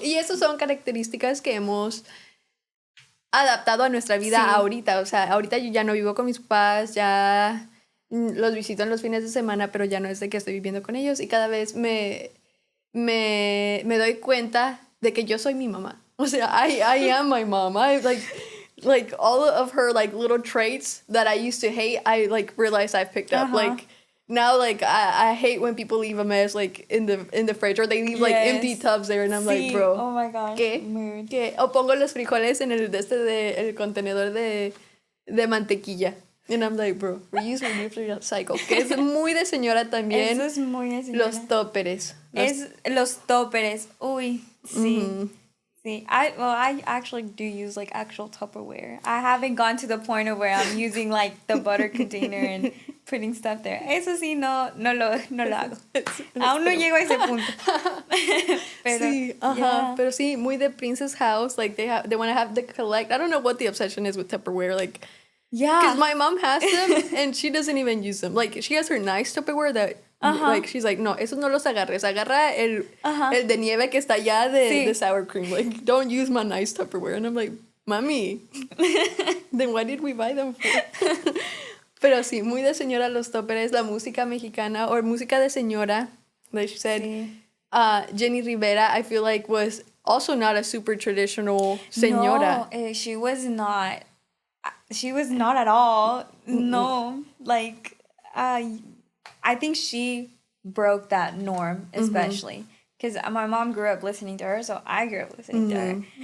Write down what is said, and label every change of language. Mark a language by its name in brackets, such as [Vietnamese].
[Spanish] Y esas son características que hemos adaptado a nuestra vida ahorita. O sea, ahorita yo ya no vivo con mis papás, ya los visito en los fines de semana, pero ya no es de que estoy viviendo con ellos. Y cada vez me doy cuenta de que yo soy mi mamá. O sea, [English] I am my mom. I like all of her like little traits that I used to hate, I like realized I've picked up. Like now, like I hate when people leave a mess like in the fridge, or they leave like empty tubs there, and I'm like, bro, oh my gosh, [Spanish] ¿Qué? O pongo los frijoles en el contenedor de mantequilla. [English] And I'm like, bro, reuse, recycle. [Spanish] Que es muy de señora también. Eso es muy de señora. Los tóperes. Los tóperes. Uy, sí. Sí. [English] I actually do use like actual Tupperware. I haven't gone to the point of where I'm using like the butter container and putting stuff there. [Spanish] Eso sí, no lo hago. Aún no llego a ese punto. Pero, sí, pero sí, muy de Princess House. [English] Like they want to have the collect. I don't know what the obsession is with Tupperware. Like, because my mom has them and she doesn't even use them. Like, she has her nice Tupperware that, like, she's like, [Spanish] no, esos no los agarres. Agarra el de nieve que está allá de sour cream. [English] Like, don't use my nice Tupperware. And I'm like, mami, then why did we buy them for? [Spanish] Pero sí, muy de señora los tóperes, la música mexicana, or música de señora, [English] like she said. Jenny Rivera, I feel like, was also not a super traditional señora. No, she was not. She was not at all. No, like, I think she broke that norm, especially because my mom grew up listening to her, so I grew up listening to her.